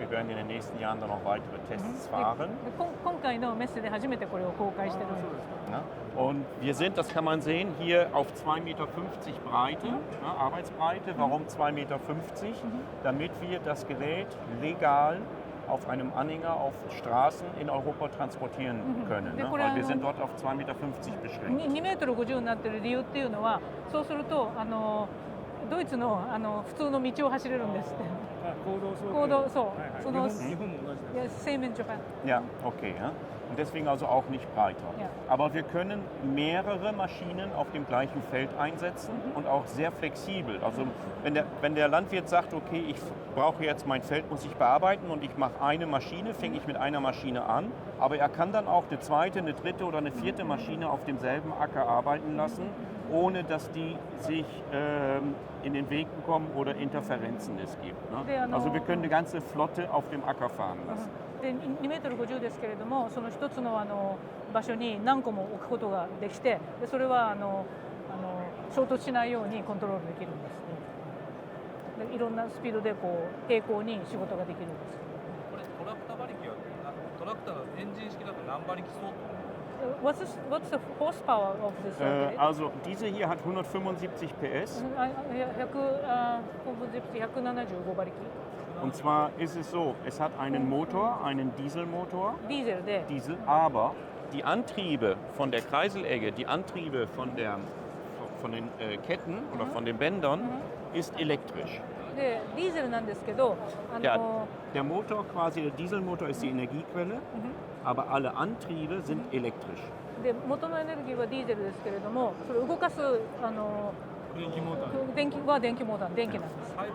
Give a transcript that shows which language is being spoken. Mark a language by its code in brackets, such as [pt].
[de] Wir werden in den nächsten Jahren dann noch weitere Tests fahren. [ja] 今回のメッセで初めてこれを公開してるんです。 [de] Und wir sind, das kann man sehen, hier auf 2,50 Meter Breite, Arbeitsbreite. Warum 2,50 Meter? Damit wir das Gerät legal auf einem Anhänger auf Straßen in Europa transportieren können. Weil wir sind dort auf 2,50 Meter beschränkt. [ja] 2メートル50になっている理由っていうのは、そうするとドイツの普通の道を走れるんですって。公道、そう。その日本も同じです。 [en] Same in Japan. [de] Ja, okay. Ja. Und deswegen also auch nicht breiter. Ja. Aber wir können mehrere Maschinen auf dem gleichen Feld einsetzen und auch sehr flexibel. Also wenn der Landwirt sagt, okay, ich brauche jetzt mein Feld, muss ich bearbeiten und ich mache eine Maschine, fange ich mit einer Maschine an. Aber er kann dann auch eine zweite, eine dritte oder eine vierte Maschine auf demselben Acker arbeiten lassen. ohne dass die sich in den Weg kommen oder Interferenzen es gibt. Ne? Also wir können eine ganze Flotte auf dem Acker fahren lassen. [ja] で2メートル50ですけれども、その一つの場所に何個も置くことができて、でそれは衝突しないようにコントロールできるんです、でいろんなスピードでこう平行に仕事ができるんです。これトラクター馬力はトラクターのエンジン式だと何馬力相当 [en] What's the horsepower of this? [de] Also diese hier hat 175 PS. [ja] 175馬力。 [de] Und zwar ist es so, es hat einen Motor, einen Dieselmotor. Diesel, aber die Antriebe von der Kreiselegge, die Antriebe von den Ketten oder von den Bändern ist elektrisch. [ja] でディーゼルなんですけど、 [de] der Motor quasi, der Dieselmotor ist die Energiequelle, aber alle Antriebe sind elektrisch. [ja] で元のエネルギーはディーゼルですけれども、それを動かす電気モーター、電気なんです。